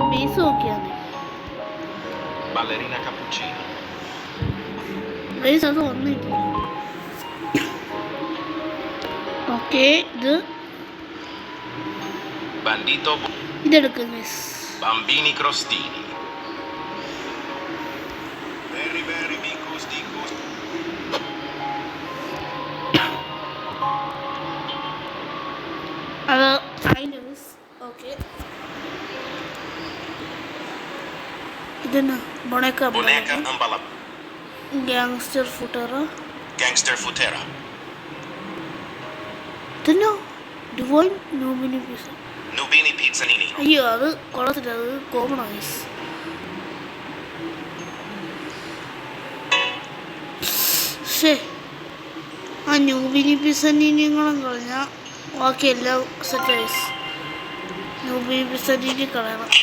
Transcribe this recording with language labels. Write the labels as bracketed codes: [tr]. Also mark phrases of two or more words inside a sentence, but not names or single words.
[ml] ബേസ് നോക്കിയാണ് Ballerina cappuccina. ബേസ് അത് വന്നില്ല. ഓക്കെ ഇത് Bandito. ഇതെടുക്കും ഗൈസ്. Bambini crostini. [en] Very, very [ml] bicos dicos. അത് അതിൻ്റെ ഗൈസ്. ഓക്കെ ഇതെന്നാ Boneca ambala. ഗ്യാങ്സ്റ്റർ ഫുട്ടറ. Gangster futera. ഇതെന്നാ ഡിവൈൻ നോമിനി പീസ. Nubini pizzanini. അയ്യോ അത് കൊള്ളത്തില്ല, അത് കോമൺ ഗൈസ്. ശേ ആ ന്യൂബിനി പിസനീനിങ്ങളും കളഞ്ഞാൽ ബാക്കി എല്ലാം സെറ്റ് ഗൈസ്. ന്യൂബിനി പിസനീനി കളയണം.